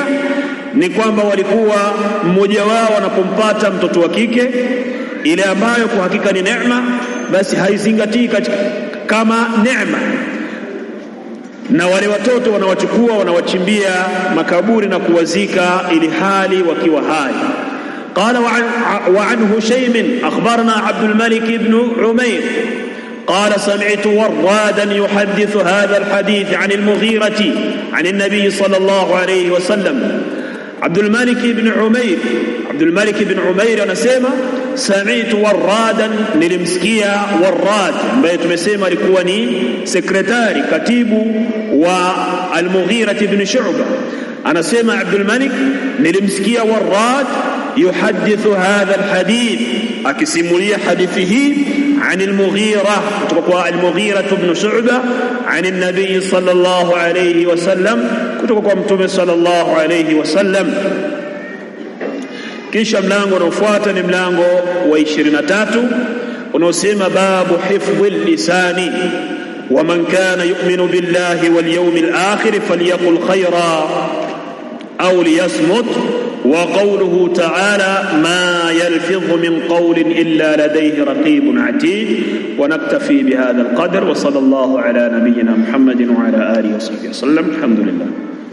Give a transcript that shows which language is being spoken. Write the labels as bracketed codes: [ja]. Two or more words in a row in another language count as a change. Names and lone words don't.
[sw] Ni kwamba walikuwa mmoja wao anapompata mtoto wa kike, ile ambayo kwa hakika ni neema, basi haizingatii kama neema, na wale watoto wanawachukua wanawachimbia makaburi na kuwazika ili hali wakiwa hai. [ar] قال وعن هشيم أخبرنا عبد الملك بن عمير قال سمعت ورادا يحدث هذا الحديث عن المغيرة عن النبي صلى الله عليه وسلم. [sw] عبد الملك بن عمير anasema [ar] سمعت ورادا, [sw] nilimsikia Warrad ambaye tumesema alikuwa ni sekretari katibu wa al-Mughira ibn Shu'ba. Anasema Abdul Malik, nilimsikia Warrad [ar] يحدث هذا الحديث, [sw] akisimulia hadithi hii [ar] عن المغيرة [sw] kutoka [ar] المغيرة بن شعبة عن النبي صلى الله عليه وسلم [sw] kutoka mtume [ar] صلى الله عليه وسلم. [sw] Kisha mlango unaofuata ni mlango wa 23 unaosema [ar] باب حفظ اللسان ومن كان يؤمن بالله واليوم الآخر فليقل خيرا أو ليصمت. وقوله تعالى ما يلفظ من قول إلا لديه رقيب عتيد. ونكتفي بهذا القدر، وصلى الله على نبينا محمد وعلى آله وصحبه وسلم. الحمد لله.